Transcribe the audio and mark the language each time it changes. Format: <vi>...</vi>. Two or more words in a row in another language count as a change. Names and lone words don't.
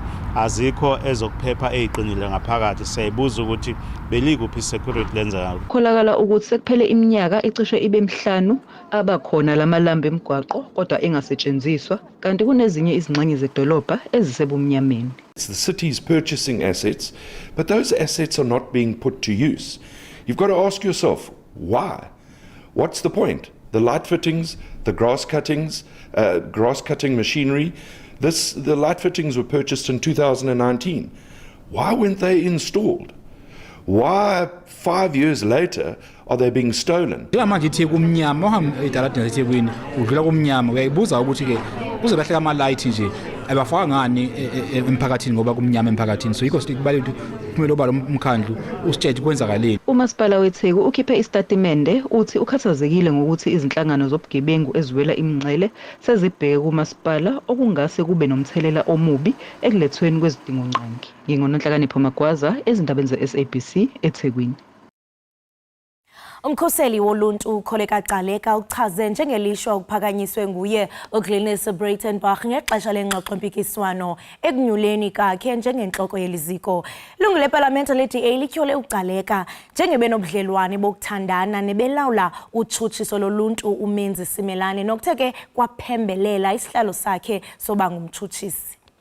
<zu>Azikho ezokuphepha eziqinile ngaphakathi. Siyayibuza ukuthi belikuphi security lenzeka. Kholakala ukuthi sekuphele iminyaka ecishe ibe 5 abakhona lamalambu emgwaqo kodwa engasetshenziswa kanti kunezinye izingxenye zedolobha ezisebumnyameni.</zu> <en>The city is purchasing assets, but those assets are not being put to use. You've got to ask yourself, why? What's the point? The light fittings, the grass cutting machinery. The light fittings were purchased in 2019. Why weren't they installed? Why 5 years later are they being stolen?</en> <zu>Abafaka ngani emphakathini ngoba kumnyama emphakathini so yikho sithi kubalule kumele oba lo mkhandlu usitshele kwenzakaleni. Umasipala weTheku ukhiphe istatimende uthi ukhathazekile ngokuthi izinhlangano zobugebengu eziwela imingcele sezibheke kumasipala okungase kube nomthelela omubi ekulethweni kwezidingonqangi. Ngingononhlakanipho Magwaza ezindabeni ze-SABC eThekwini.</zu> <xh>Umkhoseli woluntu Kholeka Gcaleka uchaze njengelishwa ukuphakanyiswe nguye uGlenis Breitenbach ngexesha lengxoxo mpikiswano ekunyuleni kakhe njengenhloko yeliziko. Ilungu leParlamente le-DA lityhole uGcaleka njengebenobudlelwane bokuthandana nebelawula utshutshiso loluntu uMenzi Simelane nokutheke kwaphembelela isihlalo sakhe soba ngumtshutshisi.</xh>